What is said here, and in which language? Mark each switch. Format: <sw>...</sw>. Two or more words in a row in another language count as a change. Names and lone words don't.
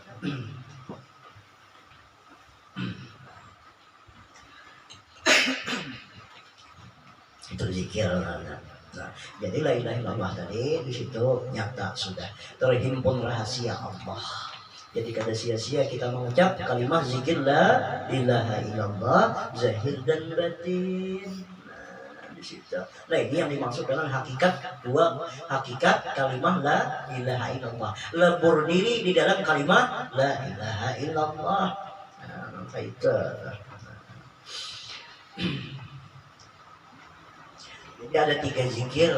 <id>Itu zikir. Nah, jadi</id> <ar>لا إله إلا الله</ar> <id>tadi di situ nyata sudah terhimpun rahasia Allah. Jadi kada sia-sia kita mengucap kalimat zikir</id> <ar>لا إله إلا الله</ar> <id>zahir dan batin. Nah, di situ. Nah, ini yang dimaksud dengan hakikat dua hakikat kalimat</id> <ar>لا إله إلا الله.</ar> <id>Lebur diri di dalam kalimat</id> <ar>لا إله إلا الله.</ar> <id>Itu. Jadi ada 3 zikir.</id>